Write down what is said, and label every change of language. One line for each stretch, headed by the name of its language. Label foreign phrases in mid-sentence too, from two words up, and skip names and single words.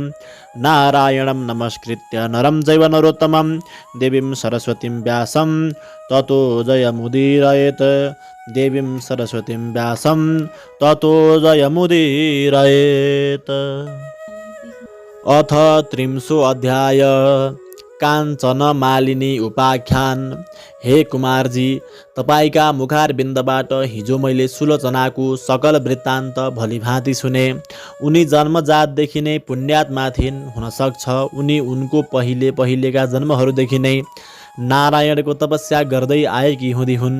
Sanskrit: नारायणं नमस्कृत्य नरं चैव नरोत्तमं देवीं सरस्वतीं व्यासं ततो जयमुदीरयेत्। देवीं सरस्वतीं व्यासं ततो जयमुदीरयेत्। अथ 30 अध्याय काञ्चन मालिनी उपाख्यान।
Nepali: हे कुमारजी, तपाईका मुखारबिन्दबाट हिजो मैले सुलोचनाको सकल वृत्तान्त भलीभाँति सुने। उनी जन्मजातदेखि नै पुण्यात्मा थिइन्। हुन सक्छ उनी उनको पहिलेका जन्महरूदेखि नै नारायणको तपस्या गर्दै आएकी हुँदी हुन्।